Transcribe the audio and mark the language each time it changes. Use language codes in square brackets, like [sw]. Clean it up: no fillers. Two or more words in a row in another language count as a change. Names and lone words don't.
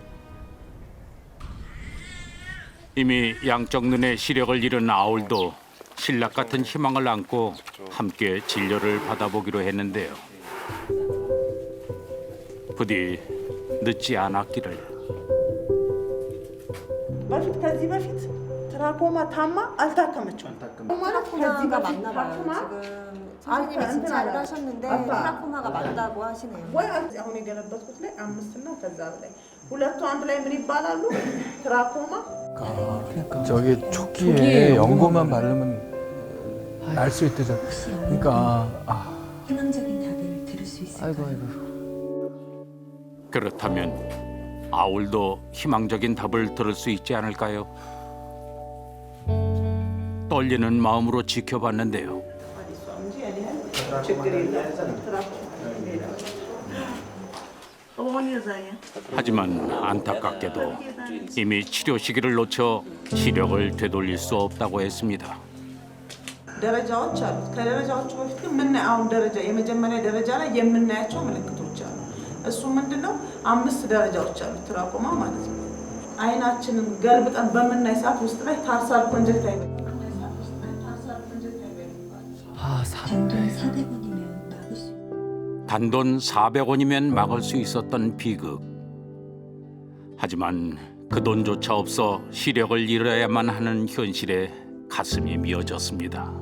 [ko] 이미 양쪽 눈의 시력을 잃은 아울도 신락 같은 희망을 안고 함께 진료를 받아보기로 했는데요. 부디 늦지 않았기를. [am] ትራኮማ ታማ አልታከመችም። [ko] 트라코마가 맞나 봐요. 지금 선생님이 진짜 하셨는데 트라코마가 맞다고 하시네요. [am] ወይ አሁን የገለበጥኩት ላይ 5 እና ከዛ በላይ ሁለቱ አንድ ላይ ምን ይባላሉ? ትራኮማ [ko] 저기 초기에 연고만 바르면 날 수 있대잖아. 그러니까 희망적인 답을 들을 수 있을까요? 아이고. 그렇다면 아울도 희망적인 답을 들을 수 있지 않을까요? 떨리는 마음으로 지켜봤는데요. [am] ችግር የለም። [ko] 하지만 안타깝게도 이미 치료 시기를 놓쳐 시력을 되돌릴 수 없다고 했습니다. [am] ደረጃዎች አሉት። ከደረጃዎቹ በፊት ግን የምናየው ደረጃ የመጀመሪያ ደረጃ ላይ የምናያቸው ምልክቶች አሉ። እሱ ምንድነው? 5 ደረጃዎች አሉት ትራኮማ ማለት ነው። አይናችንን ገልብጠን በምናይ ሰዓት ውስጥ ላይ [en] tarsal conjunctivitis [ko] 단돈 400원이면 막을 수 단돈 400원이면 막을 수 있었던 비극. 하지만 그 돈조차 없어 시력을 잃어야만 하는 현실에 가슴이 미어졌습니다.